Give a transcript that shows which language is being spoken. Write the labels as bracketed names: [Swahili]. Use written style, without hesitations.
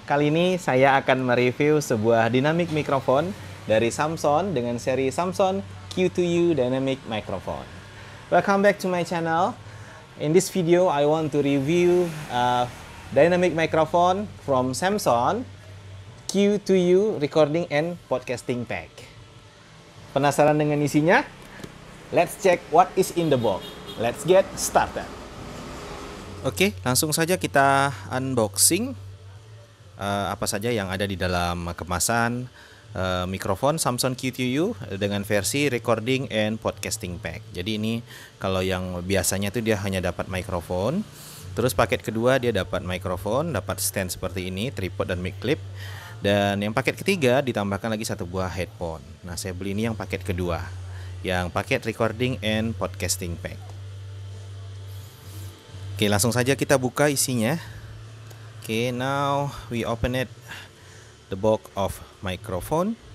[Indonesian] Kali ini saya akan mereview sebuah dynamic microphone dari Samson dengan seri Samson Q2U Dynamic Microphone. [English] Welcome back to my channel. In this video, I want to review a dynamic microphone from Samson Q2U Recording and Podcasting Pack. [Indonesian] Penasaran dengan isinya? [English] Let's check what is in the box. Let's get started. [Indonesian] Oke, langsung saja kita unboxing apa saja yang ada di dalam kemasan mikrofon Samson Q2U dengan versi recording and podcasting pack. Jadi ini kalau yang biasanya itu dia hanya dapat mikrofon, terus paket kedua dia dapat mikrofon, dapat stand seperti ini, tripod dan mic clip. Dan yang paket ketiga ditambahkan lagi satu buah headphone. Nah, saya beli ini yang paket kedua, yang paket recording and podcasting pack. Oke, langsung saja kita buka isinya. [English] Oke, now we open it, the box of microphone.